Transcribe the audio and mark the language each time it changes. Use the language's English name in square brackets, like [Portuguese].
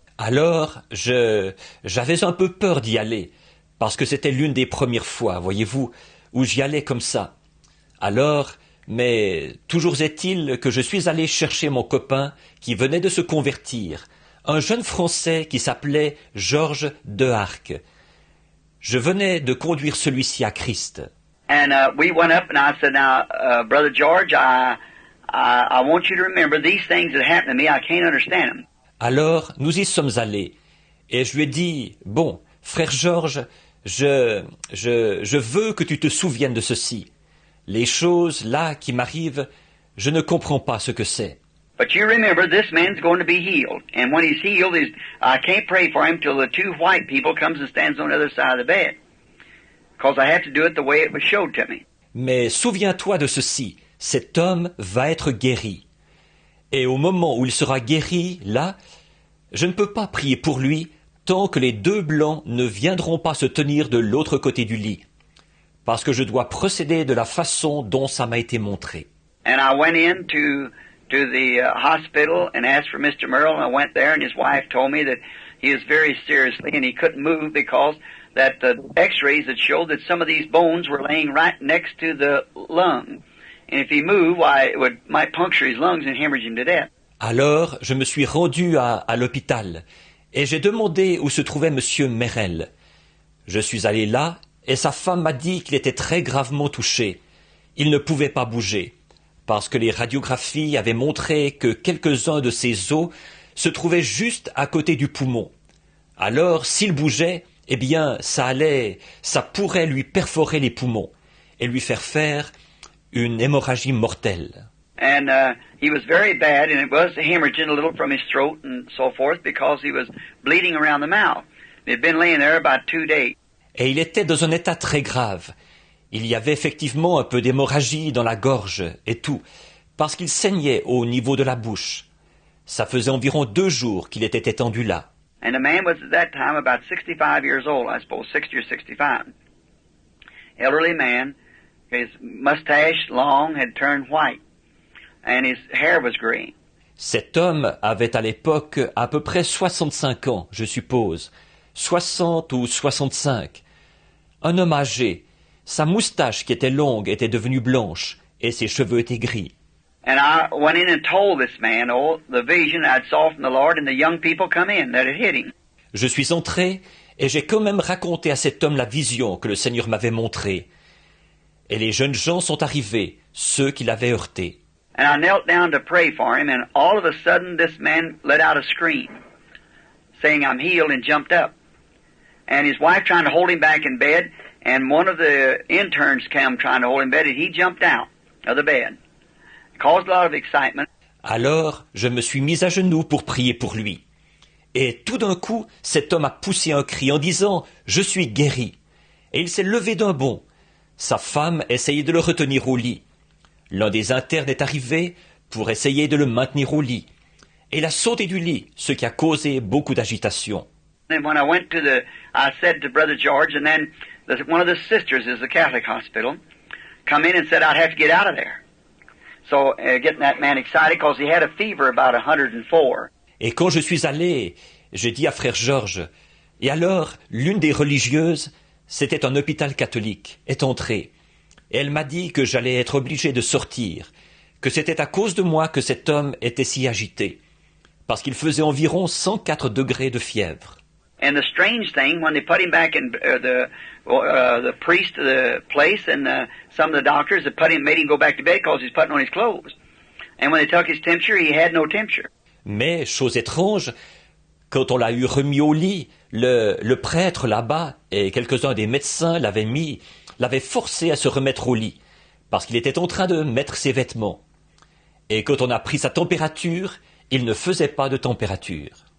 [French] Alors, j'avais un peu peur d'y aller, parce que c'était l'une des premières fois, voyez-vous, où j'y allais comme ça. Alors, mais toujours est-il que je suis allé chercher mon copain qui venait de se convertir, un jeune Français qui s'appelait Georges D'Arc. Je venais de conduire celui-ci à Christ. [English] And we went up, and I said, now, Brother George, I want you to remember these things that happened to me. I can't understand them. [French] Alors, nous y sommes allés, et je lui ai dit, bon, frère Georges, je veux que tu te souviennes de ceci. Les choses là qui m'arrivent, je ne comprends pas ce que c'est. [English] But you remember, this man's going to be healed. And when he's healed, I can't pray for him till the 2 white people comes and stands on the other side of the bed. Because I have to do it the way it was showed to me. [French] Mais souviens-toi de ceci, cet homme va être guéri. Et au moment où il sera guéri, là, je ne peux pas prier pour lui tant que les 2 blancs ne viendront pas se tenir de l'autre côté du lit. Parce que je dois procéder de la façon dont ça m'a été montré. [English] And I went in to the hospital and asked for Mr. Merle, and I went there, and his wife told me that he was very seriously, and he couldn't move because that the x-rays had showed that some of these bones were laying right next to the lung. And if he moved, why, it might puncture his lungs and hemorrhage him to death. [French] Alors, je me suis rendu à l'hôpital, et j'ai demandé où se trouvait M. Merrill. Je suis allé là, et sa femme m'a dit qu'il était très gravement touché. Il ne pouvait pas bouger, parce que les radiographies avaient montré que quelques-uns de ses os se trouvaient juste à côté du poumon. Alors, s'il bougeait, eh bien, ça pourrait lui perforer les poumons et lui faire une hémorragie mortelle. [English] And he was very bad, and it was hemorrhaging a little from his throat and so forth because he was bleeding around the mouth. He'd been laying there about 2 days. [French] Et il était dans un état très grave. Il y avait effectivement un peu d'hémorragie dans la gorge et tout, parce qu'il saignait au niveau de la bouche. Ça faisait environ 2 jours qu'il était étendu là. [English] And the man was at that time about 65 years old, I suppose, 60 or 65. Elderly man, his mustache long had turned white, and his hair was gray. [French] Cet homme avait à l'époque à peu près 65 ans, je suppose, 60 ou 65. Un homme âgé. Sa moustache qui était longue était devenue blanche et ses cheveux étaient gris. [English] And I went in and told this man, the vision I'd saw from the Lord, and the young people come in that had hit him. [French] Je suis entré et j'ai quand même raconté à cet homme la vision que le Seigneur m'avait montrée. Et les jeunes gens sont arrivés, ceux qui l'avaient heurté. [English] And I knelt down to pray for him, and all of a sudden this man let out a scream, saying, I'm healed, and jumped up. And his wife trying to hold him back in bed, and one of the interns came trying to hold him in bed, and he jumped out of the bed. It caused a lot of excitement. [French] Alors, je me suis mis à genoux pour prier pour lui. Et tout d'un coup, cet homme a poussé un cri en disant « Je suis guéri ». Et il s'est levé d'un bond. Sa femme essayait de le retenir au lit. L'un des internes est arrivé pour essayer de le maintenir au lit. Et il a sauté du lit, ce qui a causé beaucoup d'agitation. [English] And when I said to Brother George, and then one of the sisters is the Catholic hospital, come in and said I'd have to get out of there. So getting that man excited because he had a fever about 104. [French] Et quand je suis allé, j'ai dit à frère Georges, et alors l'une des religieuses, c'était un hôpital catholique, est entrée. Et elle m'a dit que j'allais être obligé de sortir, que c'était à cause de moi que cet homme était si agité, parce qu'il faisait environ 104 degrés de fièvre. [English] And the strange thing, when they put him back in the priest of the place and some of the doctors that made him go back to bed because he's putting on his clothes. And when they took his temperature, he had no temperature. [French] Mais, chose étrange, quand on l'a eu remis au lit, le prêtre là-bas et quelques-uns des médecins l'avaient forcé à se remettre au lit, parce qu'il était en train de mettre ses vêtements. Et quand on a pris sa température, il ne faisait pas de température.